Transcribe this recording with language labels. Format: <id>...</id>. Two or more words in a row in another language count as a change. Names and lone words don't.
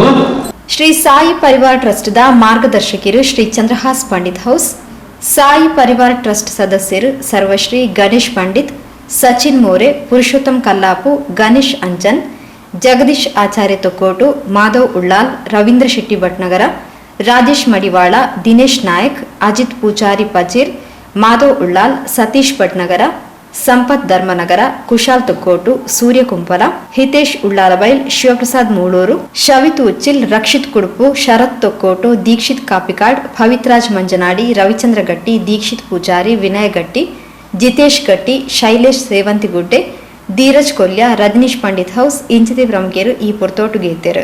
<kn>ಶ್ರೀ ಸಾಯಿ ಪರಿವಾರ ಟ್ರಸ್ಟ್ದ ಮಾರ್ಗದರ್ಶಕರು ಶ್ರೀ ಚಂದ್ರಹಾಸ್ ಪಂಡಿತ್ ಹೌಸ್, ಸಾಯಿ ಪರಿವಾರ ಟ್ರಸ್ಟ್ ಸದಸ್ಯರು ಸರ್ವಶ್ರೀ ಗಣೇಶ್ ಪಂಡಿತ್, ಸಚಿನ್ ಮೋರೆ, ಪುರುಷೋತ್ತಮ್ ಕಲ್ಲಾಪು, ಗಣೇಶ್ ಅಂಜನ್, ಜಗದೀಶ್ ಆಚಾರ್ಯ ತೊಕ್ಕೋಟು, ಮಾಧವ್ ಉಳ್ಳಾಲ್, ರವೀಂದ್ರ ಶೆಟ್ಟಿ ಭಟ್ನಗರ, ರಾಜೇಶ್ ಮಡಿವಾಳ, ದಿನೇಶ್ ನಾಯಕ್, ಅಜಿತ್ ಪೂಜಾರಿ ಪಜೀರ್, ಮಾಧವ್ ಉಳ್ಳಾಲ್, ಸತೀಶ್ ಭಟ್ನಗರ, ಸಂಪತ್ ಧರ್ಮನಗರ, ಕುಶಾಲ್ ತೊಕ್ಕೋಟು, ಸೂರ್ಯ ಕುಂಪಲ, ಹಿತೇಶ್ ಉಳ್ಳಾಲಬೈಲ್, ಶಿವಪ್ರಸಾದ್ ಮೂಳೂರು, ಶವಿತ್ ಉಚ್ಚಿಲ್, ರಕ್ಷಿತ್ ಕುಡುಪು, ಶರತ್ ತೊಕ್ಕೋಟು, ದೀಕ್ಷಿತ್ ಕಾಪಿಕಾಡ್, ಪವಿತ್ರಾಜ್ ಮಂಜನಾಡಿ, ರವಿಚಂದ್ರ ಗಟ್ಟಿ, ದೀಕ್ಷಿತ್ ಪೂಜಾರಿ, ವಿನಯ್ ಗಟ್ಟಿ, ಜಿತೇಶ್ ಗಟ್ಟಿ, ಶೈಲೇಶ್ ಸೇವಂತಿಗುಡ್ಡೆ, ಧೀರಜ್ ಕೊಲ್ಯ, ರಜನೀಶ್ ಪಂಡಿತ್ ಹೌಸ್ ಇಂಚಿತಿ ಪ್ರಮುಖರು ಈ ಪುರ್ತೋಟುಗೆ ಇದ್ದರು.</kn>